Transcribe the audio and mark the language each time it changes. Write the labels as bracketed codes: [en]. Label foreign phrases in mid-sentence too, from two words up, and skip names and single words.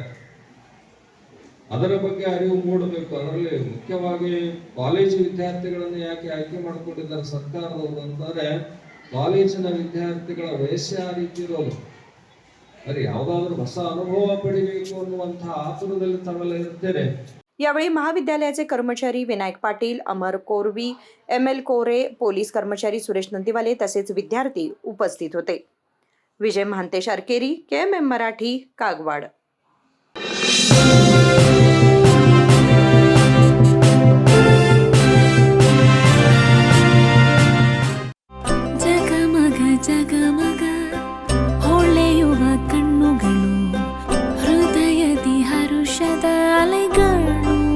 [kn] ಅದರ ಬಗ್ಗೆ ಅರಿವು ಮೂಡಬೇಕು. ಅದರಲ್ಲಿ ಮುಖ್ಯವಾಗಿ ಕಾಲೇಜು ವಿದ್ಯಾರ್ಥಿಗಳನ್ನು ಯಾಕೆ ಆಯ್ಕೆ ಮಾಡಿಕೊಂಡಿದ್ದಾರೆ ಸರ್ಕಾರದವರು ಅಂತಂದ್ರೆ, ಕಾಲೇಜಿನ ವಿದ್ಯಾರ್ಥಿಗಳ ವಯಸ್ಸೇ ಆ ರೀತಿ ಇರೋದು. ಅರೆ ಯಾವುದಾದ್ರೂ ಹೊಸ ಅನುಭವ ಪಡಿಬೇಕು ಅನ್ನುವಂತಹ ಆತುರದಲ್ಲಿ ತಾವೆಲ್ಲ ಇರ್ತೇನೆ. [mr] यावेळी महाविद्यालयाचे कर्मचारी विनायक पाटील, अमर कोरवी, ML कोरे, पोलीस कर्मचारी सुरेश नंदीवाले तसेच विद्यार्थी उपस्थित होते. विजय महांतेश अरकेरी, KMM मराठी, कागवाड. [kn] ಜಗಮಗ ಜಗಮಗ ಹೊಳೆಯುವ ಕಣ್ಣುಗಳು, ಹೃದಯದಿ ಹರುಷದ ಅಲೆಗಳು.